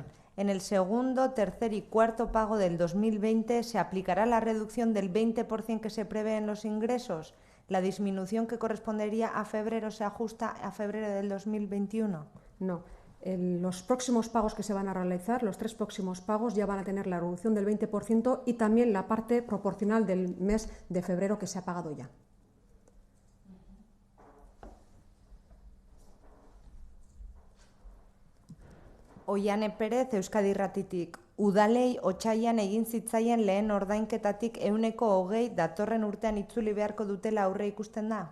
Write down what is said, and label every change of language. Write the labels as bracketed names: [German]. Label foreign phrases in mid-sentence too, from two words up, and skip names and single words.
[Spanish] En el segundo, tercer y cuarto pago del 2020 se aplicará la reducción del 20% que se prevé en los ingresos. ¿La disminución que correspondería a febrero se ajusta a febrero del 2021? No. Los próximos pagos que se van a realizar, los 3 próximos pagos, ya van a tener la reducción del 20% y también la parte proporcional del mes de febrero que se ha pagado ya. [Basque] Oiane Pérez, Euskadi Irratitik. Udalei otsailean egin zitzaien lehen ordainketatik 20% datorren urtean itzuli beharko dutela aurre ikusten da?